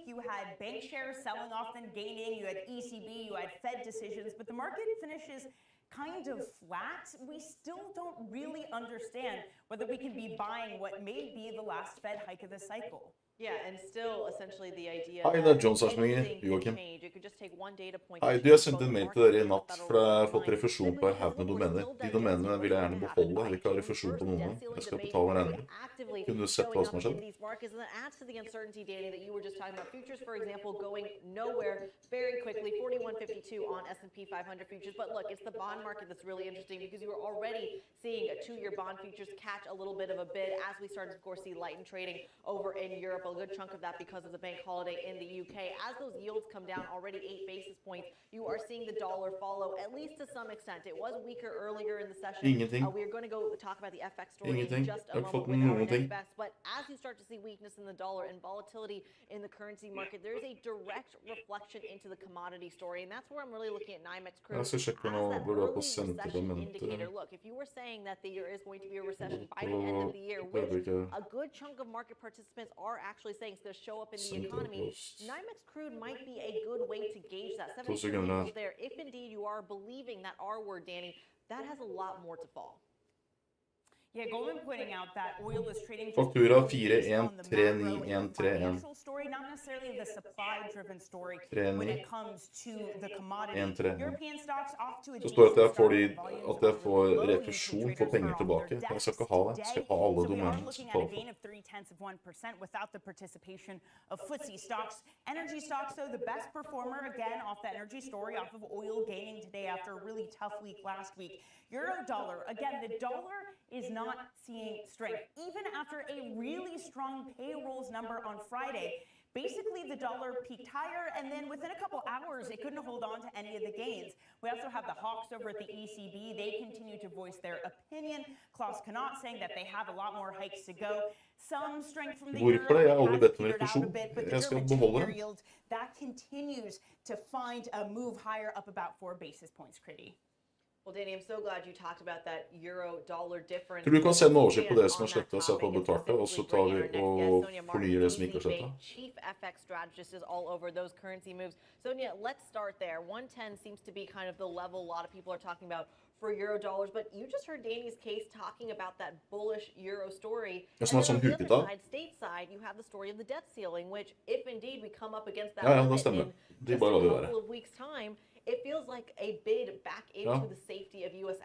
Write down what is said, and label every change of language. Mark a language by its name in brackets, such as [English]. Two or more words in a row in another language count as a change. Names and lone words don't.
[English] You had bank shares selling off and gaining. You had ECB, you had Fed decisions, but the market finishes kind of flat. We still don't really understand whether we can be buying what may be the last Fed hike of the cycle. Yeah, and still essentially the idea [Norwegian] Hei, det er John Sarsminger, Joakim. Hei, du, jeg sendte en mail til dere i natt, for jeg har fått refusjon på en haug med domener. De domenene vil jeg gjerne beholde, jeg vil ikke ha refusjon på noen. Jeg skal betale regningen. Kunne du sett hva som har skjedd? [English] For example, going nowhere very quickly, 41.52 on S&P 500 futures. But look, it's the bond market that's really interesting because you were already seeing a two-year bond futures catch a little bit of a bid as we started, of course, see lighten trading over in Europe. A good chunk of that because of the bank holiday in the UK. As those yields come down already 8 basis points, you are seeing the dollar follow, at least to some extent. It was weaker earlier in the session. We are going to go talk about the FX story in just a moment with our next best. But as you start to see weakness in the dollar and volatility in the currency market, there is a direct reflection into the commodity story. And that's where I'm really looking at NYMEX crude. [Norwegian] Jeg skal sjekke nå hvor du har på sendte [English] Look, if you were saying that there is going to be a recession by the end of the year, which a good chunk of market participants are actually saying it's going to show up in the economy, NYMEX crude might be a good way to gauge that. 72 levels there. If indeed you are believing that R word, Danny, that has a lot more to fall. Yeah, Goldman pointing out that oil is trading [Norwegian] Faktura 413931. [English] Story, not necessarily the supply-driven story when it comes to the commodity. European stocks off to a [Norwegian] Så står det at jeg får refusjon for penger tilbake. Jeg skal ikke ha det. Jeg skal ha alle domenene. [English] Looking at a gain of 0.3% without the participation of FTSE stocks. Energy stocks, though, the best performer again off the energy story, off of oil gaining today after a really tough week last week. Euro dollar, again, the dollar is not seeing strength. Even after a really strong payrolls number on Friday, basically the dollar peaked higher, and then within a couple hours, it couldn't hold on to any of the gains. We also have the hawks over at the ECB. They continue to voice their opinion. Klaus Knott saying that they have a lot more hikes to go. Some strength from the euro. [Norwegian] Jeg har aldri bedt om refusjon. Jeg skal beholde den. [English] That continues to find a move higher up about 4 basis points, Kriti. Well, Danny, I'm so glad you talked about that euro-dollar difference. [Norwegian] Tror du kan se en oversikt på det som har sluttet å se på betalte, og så tar vi og fornyer det som ikke har sluttet? [English] Chief FX strategist is all over those currency moves. Sonia, let's start there. 110 seems to be kind of the level a lot of people are talking about for euro dollars, but you just heard Danny's case talking about that bullish euro story. And then on the other side, stateside, you have the story of the debt ceiling, which if indeed we come up against that limit in just a couple of weeks' time, it feels like a bid back into the safety of U.S.